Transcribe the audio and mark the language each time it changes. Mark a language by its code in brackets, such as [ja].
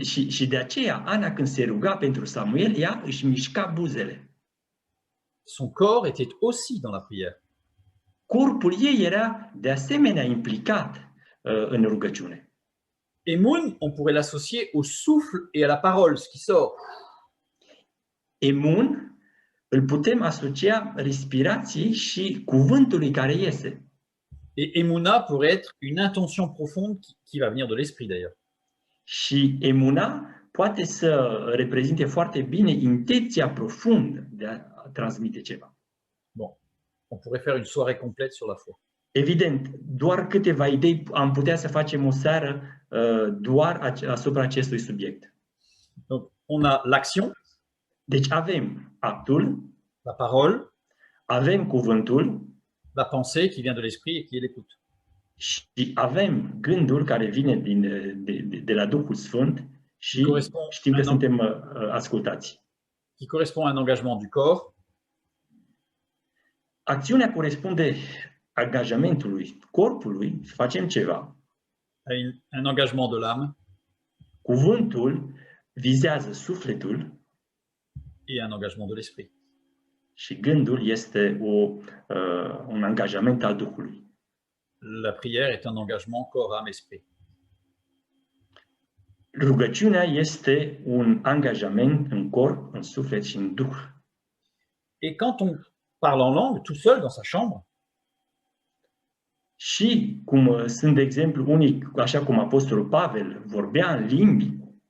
[ro] Și de aceea, Ana, când se ruga pentru Samuel, ea își mișca buzele. [fr] Son corps était aussi dans la prière. [ro] Corpul ei era de asemenea implicat în rugăciune. [fr] Emun, on pourrait l'associer au souffle et à la parole, ce qui sort. [ro] Emun îl putem asocia respirației și cuvântului care iese. [fr] Et Emuna pourrait être une intention profonde qui va venir de l'esprit d'ailleurs. [ro] Și emuna poate să reprezinte foarte bine intenția profundă de a transmite ceva. [fr] Bon, on pourrait faire une soirée complète sur la foi. [ro] Evident, doar câteva idei am putea să facem o seară doar asupra acestui subiect. [fr] Donc, on a l'action, [ro] Deci avem actul, [fr] la parole, [ro] avem cuvântul [fr] la pensée qui vient de l'esprit et qui est l'écoute. [ro] și avem gândul care vine de la Duhul Sfânt și știm că suntem ascultați. [fr] Qui correspond à un engagement du corps, [ro] Acțiunea corespunde angajamentului corpului, facem ceva. [fr] à un engagement de l'âme [ro] Cuvântul vizează sufletul [fr] et un engagement de l'esprit. [ro] și gândul este un angajament al Duhului. [fr] La prière est un engagement corps, âme, esprit. [ro] Rugăciunea este un angajament în corp, în suflet și în Duh. [fr] Et quand on parle en langue, tout seul dans sa chambre, [ro] Și cum sunt, de exemplu, unii, așa cum Apostolul Pavel vorbea în limbi,